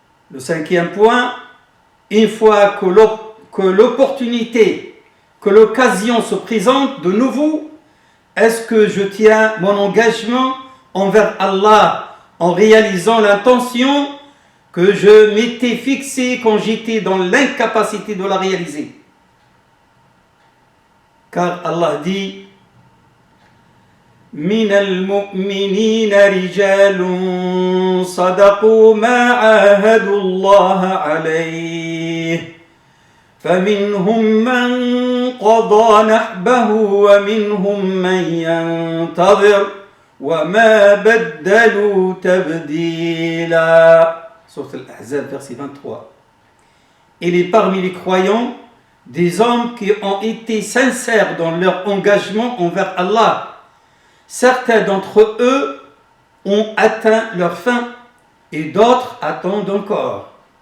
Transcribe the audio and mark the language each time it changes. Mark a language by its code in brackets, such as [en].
[fr] Le cinquième point, une fois que l'opportunité, que l'occasion se présente de nouveau, est-ce que je tiens mon engagement envers Allah en réalisant l'intention que je m'étais fixée quand j'étais dans l'incapacité de la réaliser? Car Allah dit [ar] من المؤمنين رجال صدقوا ما عاهدوا الله عليه فمنهم من قضى نحبه ومنهم من ينتظر وما بدلوا تبديلا. [fr] Sourate Al-Ahzab, verset 23. Il est parmi les croyants des hommes qui ont été sincères dans leur engagement envers Allah. Certains d'entre eux ont atteint leur fin et d'autres attendent encore.